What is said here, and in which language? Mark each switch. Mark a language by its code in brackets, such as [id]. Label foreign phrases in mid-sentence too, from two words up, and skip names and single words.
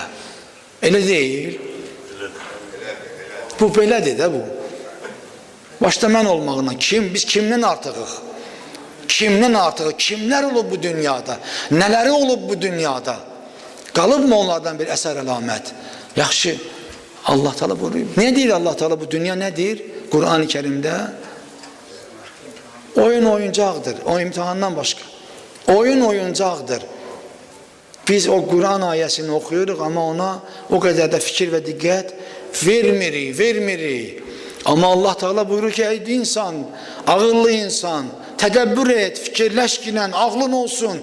[az] Elə deyil. Bu belədir də bu. Başda mən olmağına biz kimdən artıqıq? Kimdən artıqıq? Kimlər olub bu dünyada? Nələri olub bu dünyada? Qalıbmı onlardan bir əsər əlamət? Yaxşı, Allah Teala buyuruyor. Ne deyir Allah Teala, bu dünya nedir? Kur'an-ı Kerim'de oyun oyuncaqdır. O imtihandan başqa. Oyun oyuncaqdır. Biz o Kur'an ayəsini oxuyuruq ama ona o qədər də fikir və diqqət vermirik. Ama Allah Teala buyurur ki, ey insan, ağıllı insan, tədəbbür et, fikirləş ki, ağlın olsun.